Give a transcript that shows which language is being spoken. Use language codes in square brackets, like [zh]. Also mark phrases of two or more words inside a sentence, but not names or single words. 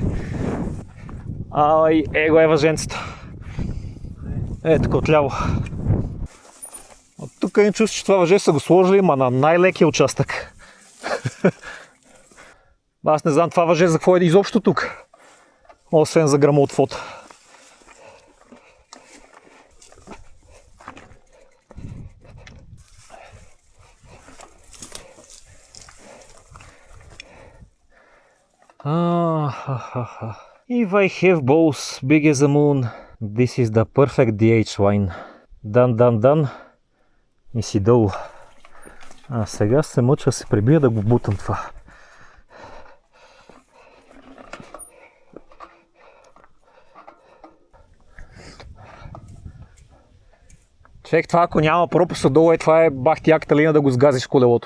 [bg] Ай, его е въженцето. Тук отляво. От тук не чувствам, че това въже са го сложили, ма на най-лекия участък. Аз не знам това въже за какво е изобщо тук. Освен за грамоотвод. [en] If I have balls big as a moon, this is the perfect DH line. [bg] Дан. И си долу. А сега се мъча да се прибия да го бутам това. Човек, това ако няма пропаст отдолу, това е бахти яката линия да го сгазиш колелото.